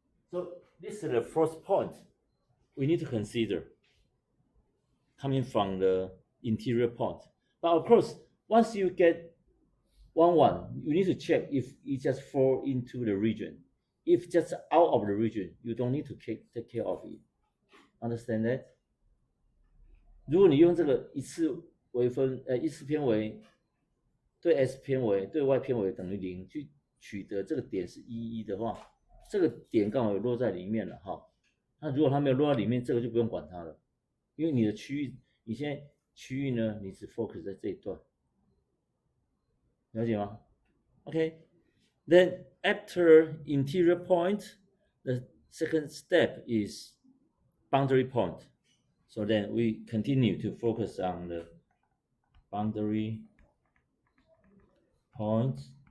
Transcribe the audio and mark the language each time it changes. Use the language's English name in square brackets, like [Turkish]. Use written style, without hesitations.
[English] So this is the first point we need to consider coming from the interior point. But of course, once you get 1, 1, you need to check if it just fall into the region. If just out of the region, you don't need to take care of it. Understand that? [Chinese] 如果你用这个一次微分，一次偏微对 s 偏微对 y 偏微等于0去取得这个点是1，1的话，这个点刚好有落在里面了哈。那如果它没有落在里面，这个就不用管它了，因为你的区域，你现在区域呢，你只 focus 在这一段，了解吗 ？Okay. [English] Then after interior point, the second step is boundary point. So then we continue to focus on the boundary points.